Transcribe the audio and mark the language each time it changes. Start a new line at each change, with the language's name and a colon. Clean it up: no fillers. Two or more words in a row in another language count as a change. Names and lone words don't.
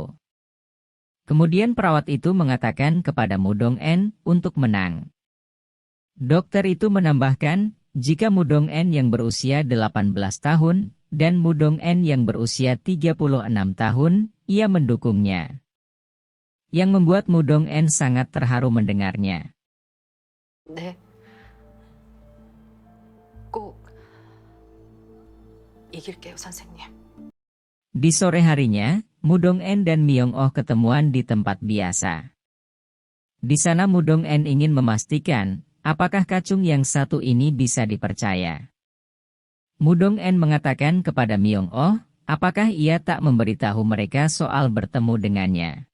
Indonesian: Kemudian perawat itu mengatakan kepada Mudong-en untuk menang. Dokter itu menambahkan jika Mudong-en yang berusia 18 tahun dan Mudong-en yang berusia 36 tahun, ia mendukungnya. Yang membuat Mudong-en sangat terharu mendengarnya.
Korean: 네. 꼭 이길게요, 선생님.
Indonesian: Di sore harinya, Mudong-en dan Myong-oh ketemuan di tempat biasa. Di sana Mudong-en ingin memastikan apakah kacung yang satu ini bisa dipercaya. Mudong-en mengatakan kepada Myong-oh, apakah ia tak memberitahu mereka soal bertemu dengannya.